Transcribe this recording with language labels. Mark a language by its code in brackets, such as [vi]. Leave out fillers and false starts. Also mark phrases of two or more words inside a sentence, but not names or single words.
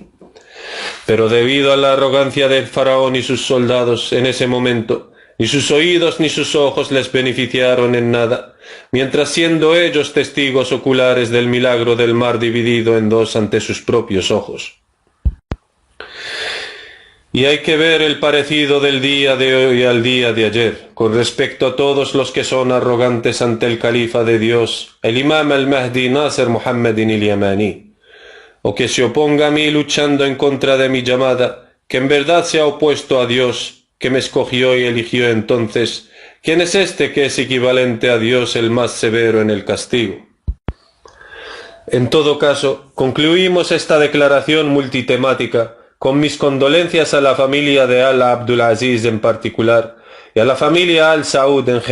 [es] Pero debido a la arrogancia del faraón y sus soldados en ese momento, ni sus oídos ni sus ojos les beneficiaron en nada, mientras siendo ellos testigos oculares del milagro del mar dividido en dos ante sus propios ojos. Y hay que ver el parecido del día de hoy al día de ayer, con respecto a todos los que son arrogantes ante el califa de Dios, el imam al-Mahdi Nasr Muhammadin al-Yamani, o que se oponga a mí luchando en contra de mi llamada, que en verdad se ha opuesto a Dios, que me escogió y eligió entonces. ¿Quién es este que es equivalente a Dios el más severo en el castigo? En todo caso, concluimos esta declaración multitemática con mis condolencias a la familia de Al-Abdulaziz en particular y a la familia Al-Saud en